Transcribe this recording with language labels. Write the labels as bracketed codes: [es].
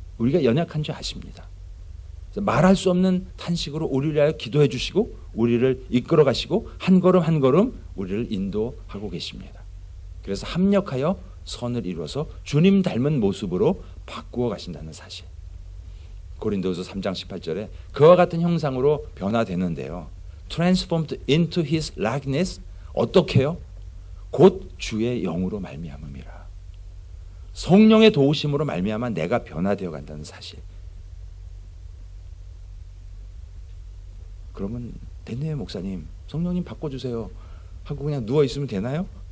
[ko] 우리가 연약한 줄 아십니다. 말할 수 없는 탄식으로 우리를 위하여 기도해 주시고 우리를 이끌어 가시고 한 걸음 한 걸음 우리를 인도하고 계십니다. 그래서 합력하여 선을 이루어서 주님 닮은 모습으로 바꾸어 가신다는 사실. 고린도후서 3장 18절에 그와 같은 형상으로 변화되는데요. [en] Transformed into his likeness. [ko] 어떻게요? 곧 주의 영으로 말미암음이라. 성령의 도우심으로 말미암아 내가 변화되어 간다는 사실. 그러면 됐네요, 목사님. 성령님 바꿔주세요 하고 그냥 누워있으면 되나요?